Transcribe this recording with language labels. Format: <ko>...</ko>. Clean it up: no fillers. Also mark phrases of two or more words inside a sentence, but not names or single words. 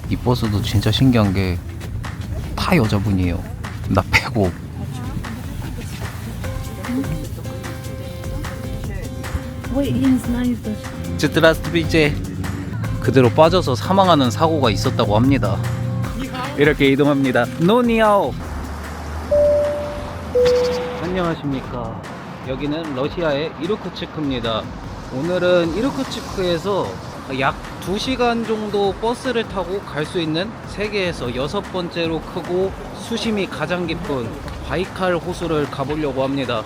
<ko>이 버스도 진짜 신기한 게 다 여자분이에요. 나 빼고.</ko> <ru>Ой, я не знаю даже. здравствуйте.</ru> <ko>그대로 빠져서 사망하는 사고가 있었다고 합니다. 이렇게 이동합니다. 노니아오. 안녕하십니까. 여기는 러시아의 이르쿠츠크입니다. 오늘은 이르쿠츠크에서 약 2시간 정도 버스를 타고 갈 수 있는 세계에서 6번째로 크고 수심이 가장 깊은 바이칼 호수를 가보려고 합니다.</ko>